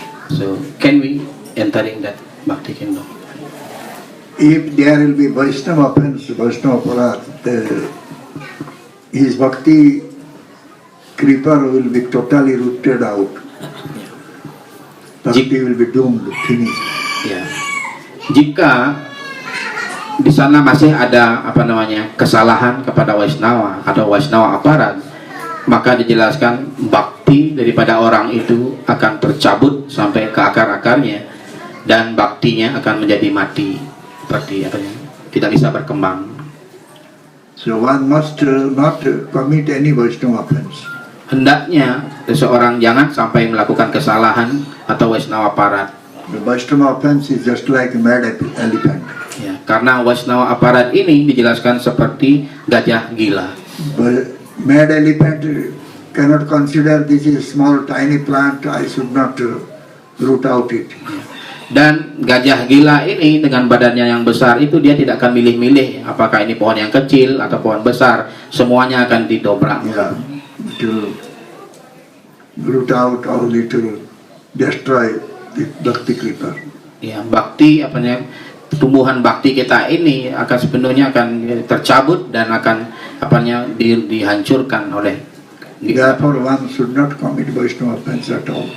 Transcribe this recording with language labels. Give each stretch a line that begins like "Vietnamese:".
English: So can we entering that Bhakti kingdom? If there will be Vaishnava offense, Vaishnava aparat, his Bhakti kripa will be totally rooted out. Bhakti will be doomed, finished.
Indonesian: Ya. Jika di sana masih ada kesalahan kepada Vaisnava atau Vaisnava aparat, maka dijelaskan bakti daripada orang itu akan tercabut sampai ke akar-akarnya dan baktinya akan menjadi mati, seperti tidak bisa berkembang.
English: So one must not commit any Vaishnava offense.
Indonesian: Hendaknya seseorang jangan sampai melakukan kesalahan atau Vaisnava aparat.
English: The Vaishnava offense is just like a mad elephant.
Indonesian: Ya, karena Vaisnava aparat ini dijelaskan seperti gajah gila.
English: But mad elephant cannot consider this is small tiny plant, I should not root out it.
Indonesian: Dan gajah gila ini dengan badannya yang besar itu dia tidak akan milih-milih apakah ini pohon yang kecil atau pohon besar, semuanya akan didobrak.
English: Yeah, to root out or little destroy the Bhakti kripa.
Indonesian: Ya, bakti tumbuhan bakti kita ini akan sepenuhnya akan tercabut dan akan dihancurkan oleh.
English: Therefore one should not commit Vaishnava offense at all.